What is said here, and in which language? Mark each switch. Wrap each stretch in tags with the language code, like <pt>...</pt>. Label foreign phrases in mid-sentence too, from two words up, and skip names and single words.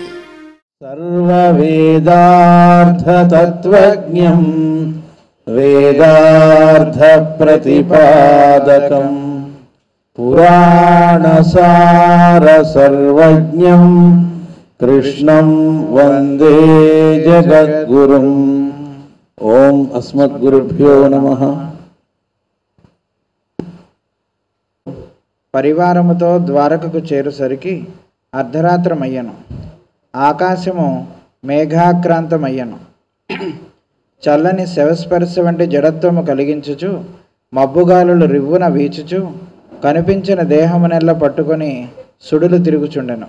<sa>सर्ववेदार्थतत्त्वज्ञं वेदार्थप्रतिपादकं पुराणसारसर्वज्ञं कृष्णं वन्दे जगद्गुरुम्। ओम अस्मद्गुरुभ्यो नमः।</sa> <te>పరివారముతో ద్వారకకు చేరుసరికి అర్ధరాత్రమయ్యను. ఆకాశము మేఘాక్రాంతమయ్యను. చల్లని శవస్పర్శ వంటి జడత్వము కలిగించుచు మబ్బుగాలులు రివ్వున వీచుచు కనిపించిన దేహమునెల్ల పట్టుకొని సుడులు తిరుగుచుండెను.</te>